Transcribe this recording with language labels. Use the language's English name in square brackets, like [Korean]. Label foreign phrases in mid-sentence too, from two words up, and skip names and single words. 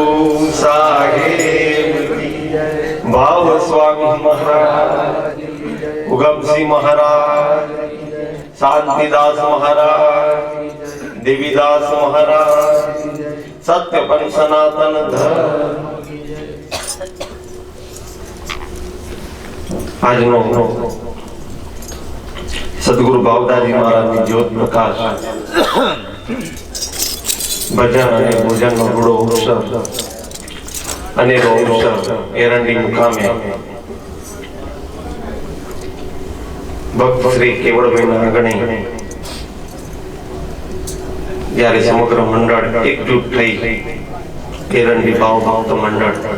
[Hindi] साहेब भाव स्वामी महाराज, उगमसिंह महाराज, शांतिदास महाराज, देवीदास महाराज, सत्यपन सनातन धर्म। आज सदगुरु बावदाजी महाराज की ज्योत प्रकाश भजन [Gujarati] અને ભોજનનો રૂડો અવસર અનેરો અવસર એરંડી મુકામે ભક્ત શ્રી કેવળભાઈના આંગણે જ્યારે સમગ્ર મંડળ એકજૂટ થઈ એરંડી ભાવ ભક્ત મંડળ